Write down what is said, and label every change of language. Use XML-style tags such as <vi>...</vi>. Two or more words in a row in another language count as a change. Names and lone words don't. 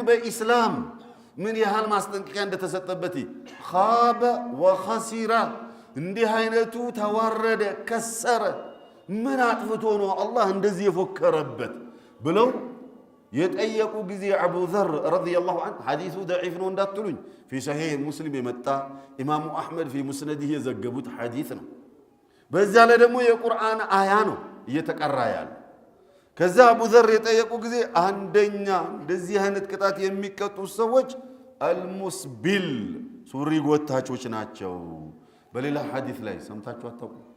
<am>በእስላም ምን ያህል ማስጠንቀቂያ እንደተሰጠበት</am> <ar>خاب وخسر</ar> <am>እንዲህ አይነቱ ተዋረደ ከሰረ ምን አጥፍቶ ነው አላህ እንደዚህ የፎከረበት ብለው የጠየቁ ጊዜ አቡ ዘር</am> <ar>رضي الله عنه</ar> <am>ሐዲሱ ضعيف ነው እንዳትሉኝ</am> <ar>في صحيح مسلم</ar> <am>የመጣ ኢማሙ አህመድ في مسنده የዘገቡት ሐዲስ ነው በዛ ላይ ደግሞ የቁርአን አያ ነው እየተቀራ ያለ ከዛ አቡ ዘር የጠየቁ ጊዜ አንደኛ እንደዚህ አይነት ቅጣት የሚቀጡ ሰዎች አልሙስቢል ሱሪ ጎታቾች ናቸው በሌላ ሐዲስ ላይ ሰምታችሁ አታውቁ</am>